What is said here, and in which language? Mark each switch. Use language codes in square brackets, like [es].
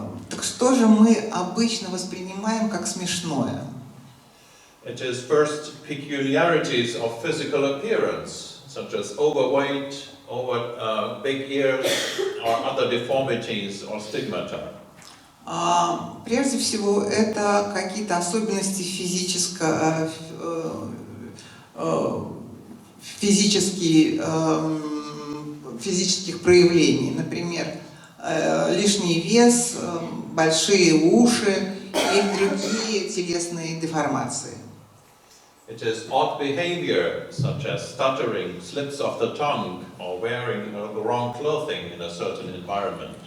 [ru] Так что же мы обычно воспринимаем как смешное? [en] It is first peculiarities of physical appearance, such as overweight, big ears, or other deformities or stigmata. [ru] Прежде всего, это какие-то особенности физических проявлений. Например, лишний вес, большие уши и другие телесные деформации. [en] It is odd behavior, such as stuttering, slips of the tongue, or wearing the wrong clothing in a certain environment.